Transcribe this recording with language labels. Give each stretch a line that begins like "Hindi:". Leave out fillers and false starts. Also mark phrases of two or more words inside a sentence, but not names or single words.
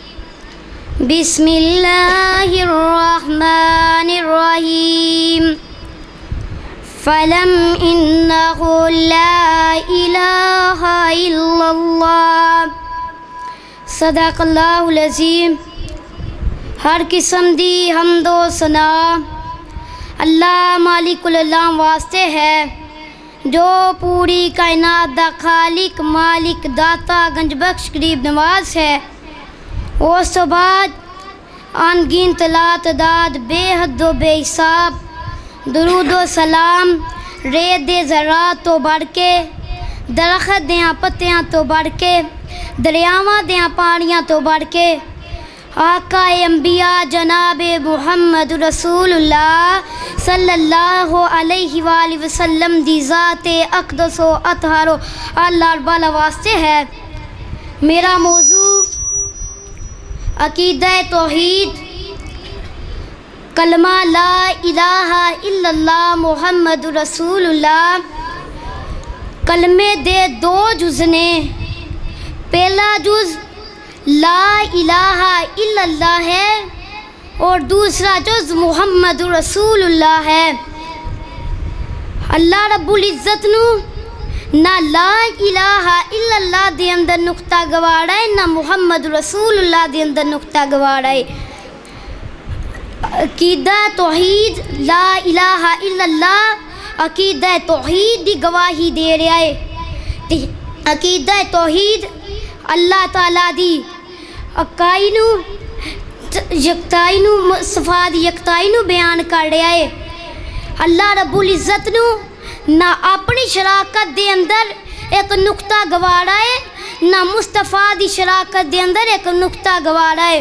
Arabic: بسم الله الرحمن الرحيم. فاعلم أنه لا إله إلا الله. صدق الله العظيم.
Punjabi: ہر قسم دی حمد و ثنا اللہ مالک الملک اللہ واسطے ہے جو پوری کائنات دا خالق مالک داتا گنج بخش غریب نواز ہے. اس تو بعد ان گنت لاتعداد بے حد و بے حساب درود و سلام ریت دے ذرات تو ودھ کے درخت دیاں پتیاں تو ودھ کے دریاواں دیاں پانیاں تو ودھ کے آقائے انبیاء جناب محمد رسول اللہ
Arabic: صلى الله عليه وسلم
Punjabi: دی ذاتِ اقدس و اطہر اللہ والا واسطے ہے. میرا موضوع عقیدہ توحید کلمہ
Arabic: لا إله إلا الله محمد رسول الله.
Punjabi: کلمے دے 2 جز نے. پہلا جز
Arabic: لا إله إلا الله
Punjabi: ہے اور دوسرا جز
Arabic: محمد رسول الله
Punjabi: ہے. اللہ رب العزت نوں نا
Arabic: لا إله إلا الله
Punjabi: دے اندر نکتہ گوارا ہے نا
Arabic: محمد رسول الله
Punjabi: دے اندر نکتہ گوارا ہے. عقیدہ توحید
Arabic: لا إله إلا الله
Punjabi: عقیدہ توحید دی گواہی دے رہا ہے. عقیدہ توحید اللہ تعالیٰ دی اکائی نوں یکتائی نوں صفات یکتائی نوں بیان کر رہا ہے. اللہ رب العزت نوں نا اپنی شراکت دے اندر اک نکتہ گوارا ہے نا مصطفیٰ دی شراکت دے اندر اک نکتہ گوارا ہے.